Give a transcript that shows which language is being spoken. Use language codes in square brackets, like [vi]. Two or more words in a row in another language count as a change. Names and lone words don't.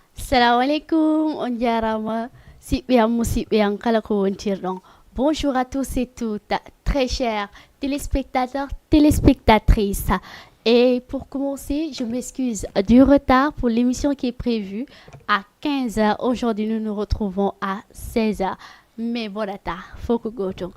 [ar] Assalamu alaikum, [ff] on jarama siɓɓeyam musidɓeyam kala ko wontirɗon. [fr] Bonjour à tous et toutes, très chers téléspectateurs, téléspectatrices. Et pour commencer, je m'excuse du retard pour l'émission qui est prévue à 15 heures. Aujourd'hui, nous nous retrouvons à 16 heures. Mais voilà, faut que goto.